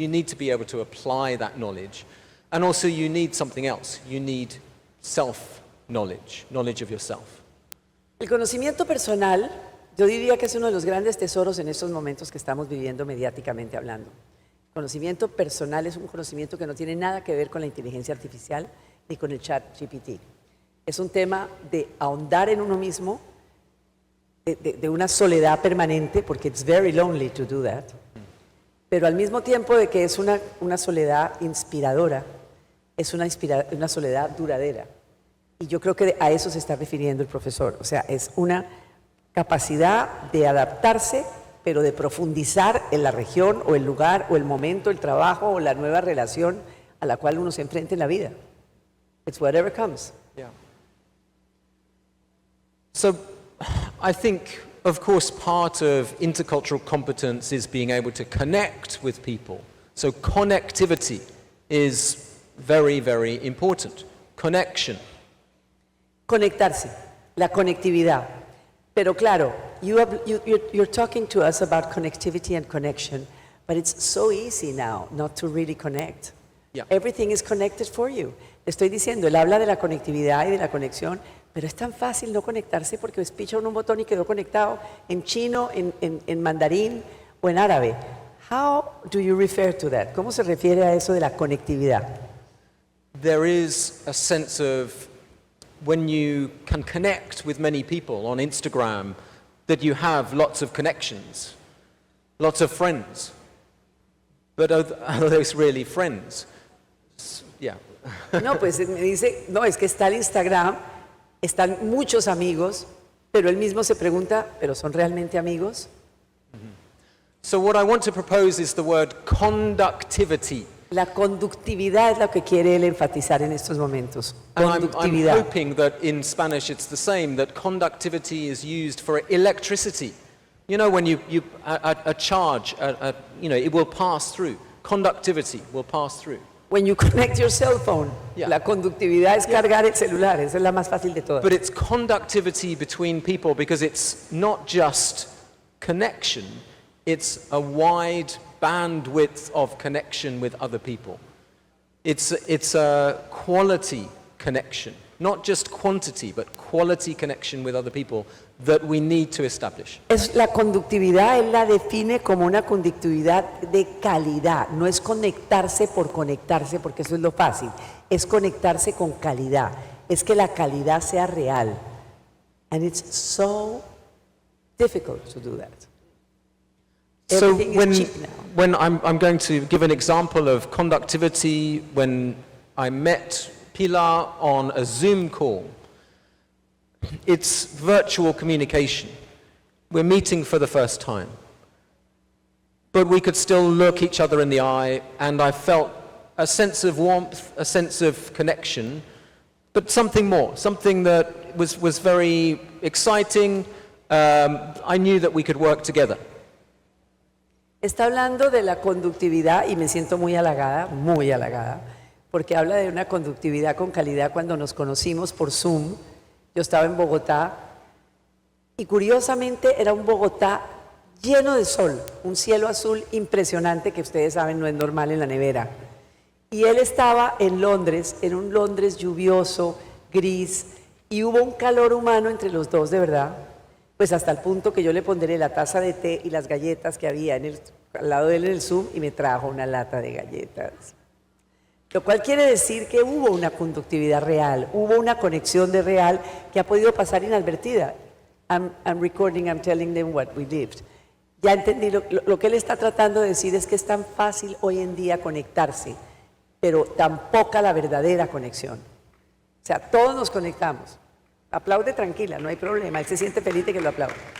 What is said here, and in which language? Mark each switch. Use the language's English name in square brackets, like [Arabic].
[English] You need to be able to apply that knowledge. And also you need something else. You need self-knowledge, knowledge of yourself. [Spanish] El conocimiento personal, yo diría que es uno de los grandes tesoros en estos momentos que estamos viviendo mediáticamente hablando. El conocimiento personal es un conocimiento que no tiene nada que ver con la inteligencia artificial ni con el chat GPT. Es un tema de ahondar en uno mismo, de una soledad permanente, porque [English] it's very lonely to do that, [Spanish] pero al mismo tiempo de que es una soledad inspiradora, es una soledad duradera. Y yo creo que a eso se está refiriendo el profesor. O sea, es una capacidad de adaptarse, pero de profundizar en la región o el lugar o el momento, el trabajo o la nueva relación a la cual uno se enfrenta en la vida. [English] It's whatever comes. Yeah. So I think, of course, part of intercultural competence is being able to connect with people. So connectivity is very, very important. Connection. [Spanish] Conectarse, la conectividad. Pero claro, [English] you're talking to us about connectivity and connection, but it's so easy now not to really connect. Yeah. Everything is connected for you. [Spanish] Le estoy diciendo, él habla de la conectividad y de la conexión, pero es tan fácil no conectarse porque picha un botón y quedó conectado en chino, en mandarín o en árabe. [English] How do you refer to that? [Spanish] ¿Cómo se refiere a eso de la conectividad? [English] There is a sense of when you can connect with many people on Instagram, that you have lots of connections, lots of friends. But are those really friends? Yeah. [Spanish] No, pues me dice, no, es que está el Instagram, están muchos amigos, pero él mismo se pregunta, ¿pero son realmente amigos? [English] So what I want to propose is the word conductivity. [Spanish] La conductividad es lo que quiere él enfatizar en estos momentos. [English] And I'm [Spanish] Conductividad. [English] hoping that in Spanish it's the same, that conductivity is used for electricity. You know, when a charge, it will pass through. Conductivity will pass through. When you connect your cell phone, Yeah. [Spanish] la conductividad es cargar el celular, esa es la más fácil de todas. [English] But it's conductivity between people because it's not just connection, it's a wide bandwidth of connection with other people. It's a quality connection, not just quantity, but quality connection with other people that we need to establish. [Spanish] La conductividad él la define como una conductividad de calidad, no es conectarse por conectarse, porque eso es lo fácil, es conectarse con calidad, es que la calidad sea real. [English] And it's so difficult to do that. So Everything is cheap now. when I'm going to give an example of conductivity, when I met Pilar on a Zoom call, it's virtual communication. We're meeting for the first time. But we could still look each other in the eye, and I felt a sense of warmth, a sense of connection, but something more, something that was very exciting. I knew that we could work together. [Spanish] Está hablando de la conductividad y me siento muy halagada, porque habla de una conductividad con calidad cuando nos conocimos por Zoom. Yo estaba en Bogotá y curiosamente era un Bogotá lleno de sol, un cielo azul impresionante que ustedes saben no es normal en la nevera. Y él estaba en Londres, en un Londres lluvioso, gris, y hubo un calor humano entre los dos, de verdad. Pues hasta el punto que yo le pondré la taza de té y las galletas que había al lado de él en el Zoom y me trajo una lata de galletas. Lo cual quiere decir que hubo una conductividad real, hubo una conexión de real que ha podido pasar inadvertida. [English] I'm recording, I'm telling them what we lived. [Spanish] Ya entendí, lo que él está tratando de decir es que es tan fácil hoy en día conectarse, pero tan poca la verdadera conexión. O sea, todos nos conectamos. Aplaude tranquila, no hay problema, él se siente feliz de que lo aplaude.